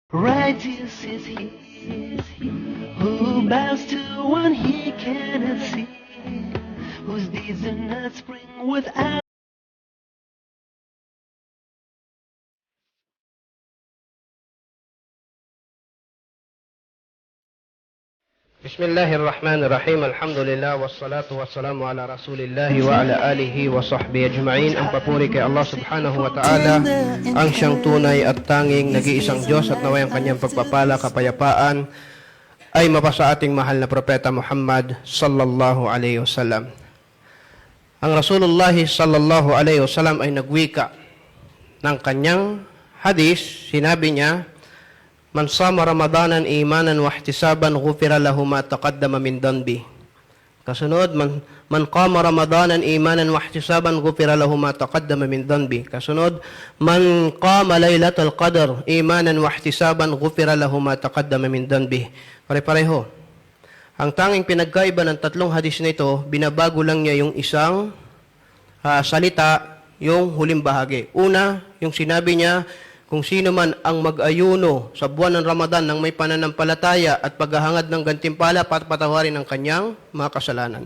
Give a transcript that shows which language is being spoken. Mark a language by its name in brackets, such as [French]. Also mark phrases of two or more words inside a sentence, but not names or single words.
[English] Righteous is he who bows to one he cannot see, whose deeds do not spring without. [Arabic] بسم الله الرحمن الرحيم. الحمد لله والصلاة والسلام على رسول الله وعلى آله وصحبه أجمعين. [Filipino] Ang papuri kay Allah [Arabic] سبحانه وتعالى, [Filipino] ang siyang tunay at tanging nag-iisang Diyos, at naway ang kanyang pagpapala, kapayapaan ay mapasa ating mahal na propeta Muhammad [Arabic] صلى الله عليه وسلم. [Filipino] Ang Rasulullah [Arabic] صلى الله عليه وسلم [Filipino] ay nagwika ng kanyang hadis. Sinabi niya, [Arabic] "من صام رمضان إيمانا واحتسابا غفر له ما تقدم من ذنبه." Kasunod, من قام رمضان إيمانا واحتسابا غفر له ما تقدم من ذنبه. Kasunod, من قام ليلة القدر إيمانا واحتسابا غفر له ما تقدم من ذنبه. [Filipino] Pare-pareho. Ang tanging pinagkaiba ng tatlong hadis na ito, binabago lang niya yung isang salita, yung huling bahagi. Una, yung sinabi niya, kung sino man ang mag-ayuno sa buwan ng Ramadan ng may pananampalataya at paghahangad ng gantimpala, patawarin ang kanyang mga kasalanan.